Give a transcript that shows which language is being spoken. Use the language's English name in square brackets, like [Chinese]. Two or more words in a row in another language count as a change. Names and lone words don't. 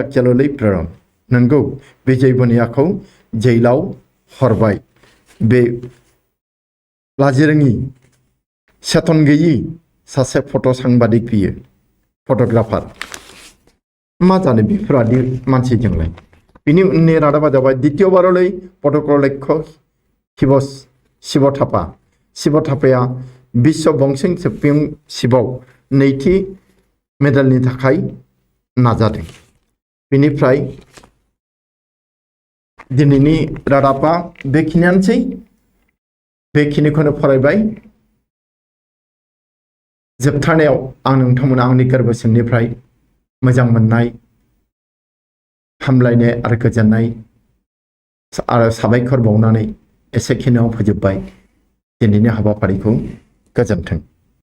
[Bodo] केललै प्रेरण नंगौ विजय बनियाखौ जेलाव हरबाय बे लाजिरोङि सेतन गैयि सासे फट' सांबादिक बियो फट'ग्राफार मा जानो बेफोरबादि मानसिजोंलाय बिनि उननि रादाबा जाबाय द्वितीयबारलै पदक लक्ष्य शिव थापाया विश्व बक्सिं चेम्पियन शिवआव नैथि मेडेलनि थाखाय नाजादों बिनिफ्राय दिनैनि रादाबा बेखिनियानोसै बेखिनिखौनो फरायबाय जोबथारनायाव आं नोंथांमोना आंनि गोरबो सिंनिफ्राय मोजां मोननाय हामलायनाय आरो गोजोननाय आरो साबायखर बावनानै एसेखिनियाव फोजोबबाय दिनैनि हाबाफारिखौ गोजोन्थों।